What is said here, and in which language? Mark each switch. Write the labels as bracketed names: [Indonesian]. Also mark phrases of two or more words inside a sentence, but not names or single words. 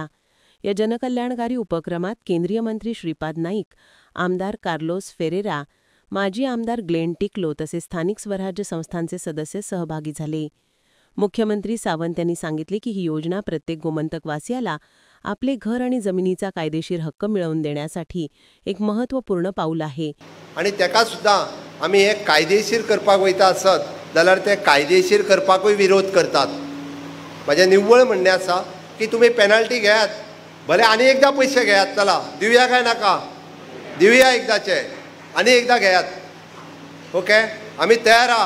[Marathi] या जनकल्याणकारी उपक्रमात केंद्रीय मंत्री श्रीपाद नाईक, आमदार कार्लोस फेरेरा, माजी आमदार ग्लेन टिक्लो तसेच स्थानिक स्वराज्य संस्थांचे सदस्य सहभागी झाले. मुख्यमंत्री सावंत यांनी सांगितले की ही योजना प्रत्येक गोमंतकवासियाला आपले घर आणि जमिनीचा कायदेशीर हक्क मिळवून देण्यासाठी एक महत्त्वपूर्ण पाऊल आहे. [Konkani] आणि त्याका सुद्धा आम्ही हे कायदेशीर करपाक वयता आसत जाल्यार ते कायदेशीर करपाकूय विरोध करतात. माझे निव्वळ म्हणणे आसा की तुम्ही पेनल्टी घेयात, भले आनी एकदा पैसे घेयात, चला दिवया काय नाका, दिवया एकदाचे आनी एकदा घेयात, ओके आम्ही तयार आहा.